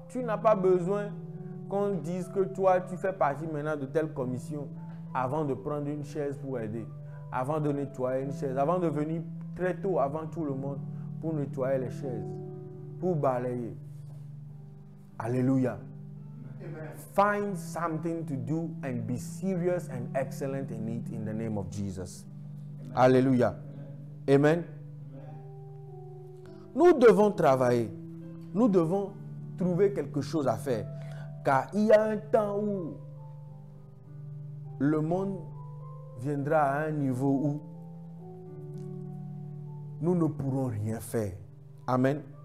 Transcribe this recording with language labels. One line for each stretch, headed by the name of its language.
French: Tu n'as pas besoin qu'on dise que toi, tu fais partie maintenant de telle commission avant de prendre une chaise pour aider, avant de nettoyer une chaise, avant de venir très tôt avant tout le monde pour nettoyer les chaises, pour balayer. Alléluia.
English: Find something to do and be serious and excellent in it in the name of Jesus.
French: Alléluia. Amen. Nous devons travailler. Nous devons trouver quelque chose à faire. Car il y a un temps où le monde viendra à un niveau où nous ne pourrons rien faire. Amen.